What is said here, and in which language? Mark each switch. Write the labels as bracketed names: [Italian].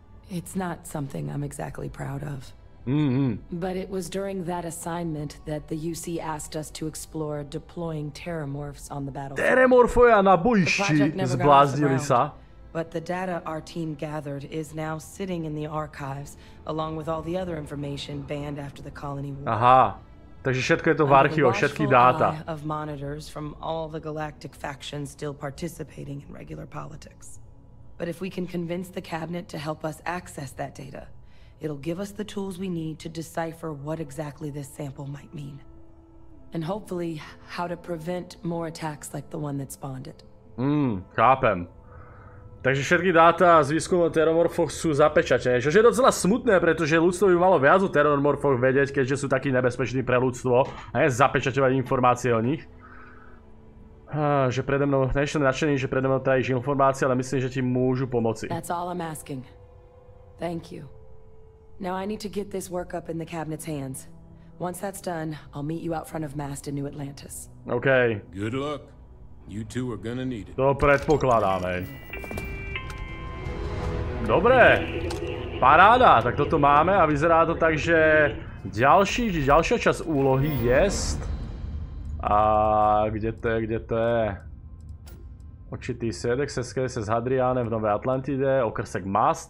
[English] It's not something I'm exactly proud of. But it was during that assignment that the UC asked us to explore deploying terramorphs on the battlefield. [Slovak] Terramorfoja na bojišti, zbláznili sa. [English] But the data our team gathered is now sitting in the archives, along with all the other information banned after the colony war. [Slovak] Aha, takže všetko je to v archívoch, všetky dáta. [English] Of monitors from all the galactic factions still participating in regular politics. But if we can convince the cabinet to help us access that data, it'll give us the tools we need to decipher what exactly this sample might mean. And hopefully, how to prevent more attacks like the one that spawned it. [Slovak] Chápem. Takže všetky dáta z výskumu o terramorfoch sú zapečatené, čo je docela smutné, pretože ľudstvo by malo viac o terramorfoch vedieť, keďže sú takí nebezpeční pre ľudstvo a nie zapečaťovať informácie o nich. Že prede mnou, nejsem nadšený, že prede mnou tajíš informácie, ale myslím, že ti môžu pomoci. [English] That's all I'm asking. Thank you. Now I need to get this work up in the cabinet's hands. Once that's done, I'll meet you out front of Mast in New Atlantis. OK. Good luck. You two are gonna need it. [Slovak] To predpokladáme. Dobre. Paráda, tak toto máme a vyzerá to tak, že ďalšia časť úlohy jest. [Czech] A kde to je? Očitý svedek se skrýva s Hadriánem v Nové Atlantide, okrsek Mast.